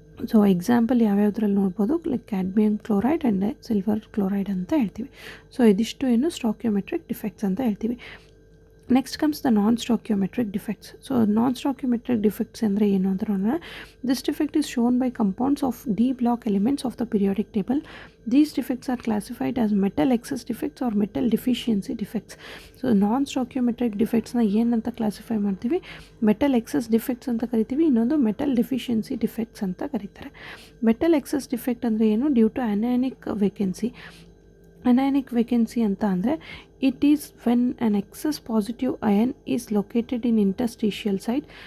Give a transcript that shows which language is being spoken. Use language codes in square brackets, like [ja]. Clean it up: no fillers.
[kn] So example ಯಾವ್ಯಾವುದ್ರಲ್ಲಿ ನೋಡ್ಬೋದು, like cadmium chloride and silver chloride ಅಂತ ಹೇಳ್ತೀವಿ. ಸೊ ಇದಿಷ್ಟು ಏನು ಸ್ಟಾಕ್ಯೋಮೆಟ್ರಿಕ್ ಡಿಫೆಕ್ಟ್ಸ್ ಅಂತ ಹೇಳ್ತೀವಿ. [en] Next comes the non stoichiometric defects. So non stoichiometric defects [kn] ಅಂದರೆ ಏನು ಅಂತ ನೋಡೋಣ. [en] This defect is shown by compounds of d block elements of the periodic table. These defects are classified as metal excess defects or metal deficiency defects. [kn] So non stoichiometric ಡಿಫೆಕ್ಟ್ಸ್ನ ಏನಂತ classify ಮಾಡ್ತೀವಿ, metal excess defects ಅಂತ ಕರಿತೀವಿ, ಇನ್ನೊಂದು metal deficiency defects ಅಂತ ಕರೀತಾರೆ. Metal excess defect ಅಂದರೆ ಏನು, [en] Due to anionic vacancy. Anionic vacancy [kn] ಅಂತ ಅಂದರೆ [en] It is when an excess positive ion is located in interstitial site.